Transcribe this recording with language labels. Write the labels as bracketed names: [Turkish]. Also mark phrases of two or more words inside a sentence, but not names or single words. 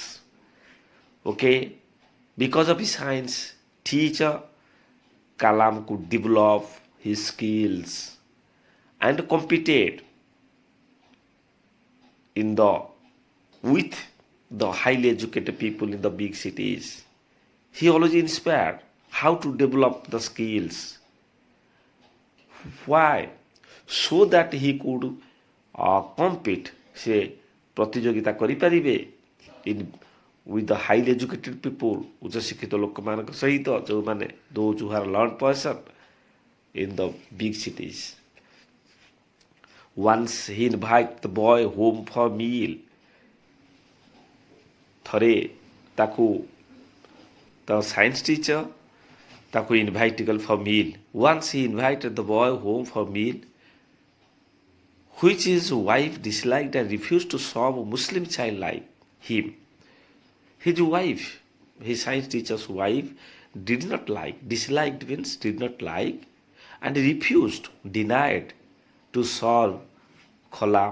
[English] Okay, because of his science teacher, Kalam could develop his skills and competed with the highly educated people in the big cities. He always inspired how to develop the skills. Why? So that he could compete, [Odia] se ପ୍ରତିଯୋଗିତା କରିପାରିବେ [English] with the highly educated people, [Odia] ଉଚ୍ଚ ଶିକ୍ଷିତ ଲୋକମାନଙ୍କ ସହିତ ଯେଉଁମାନେ [English] those who are learned person in the big cities. Once he invited the boy home for meal. [Odia] ଥରେ ତାକୁ [English] the science teacher ତାକୁ invite କଲେ for meal. Once he invited the boy home for meal, which his wife disliked and refused to serve a Muslim child like him. His wife, his science teacher's wife, disliked means did not like, and refused, denied to serve Kalam.